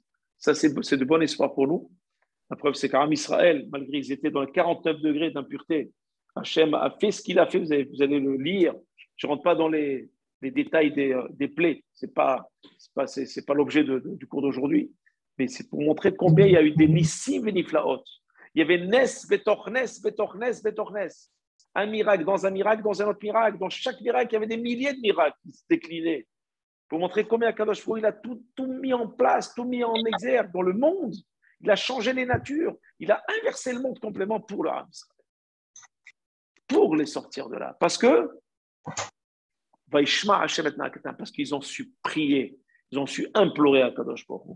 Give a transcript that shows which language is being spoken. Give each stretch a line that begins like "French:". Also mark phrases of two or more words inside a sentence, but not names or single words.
French: Ça, c'est de bon espoir pour nous. La preuve, c'est qu'
Hebrew: עם ישראל,
French: malgré qu'ils étaient dans les 49 degrés d'impureté, Hachem a fait ce qu'il a fait, vous allez le lire. Je ne rentre pas dans les détails des plaies, c'est pas l'objet du cours d'aujourd'hui, mais c'est pour montrer combien il y a eu des nissim et niflaot. Il y avait
Hebrew: נס, בתוך נס, בתוך נס, בתוך נס.
French: Un miracle, dans un autre miracle. Dans chaque miracle, il y avait des milliers de miracles qui se déclinaient. Pour montrer combien
Hebrew: הקדוש ברוך הוא,
French: il a tout mis en place, tout mis en exergue dans le monde. Il a changé les natures. Il a inversé le monde complètement pour le
Hebrew: עם ישראל.
French: Pour les sortir de là. Parce qu'ils ont su prier, ils ont su implorer à
Hebrew: הקדוש ברוך הוא.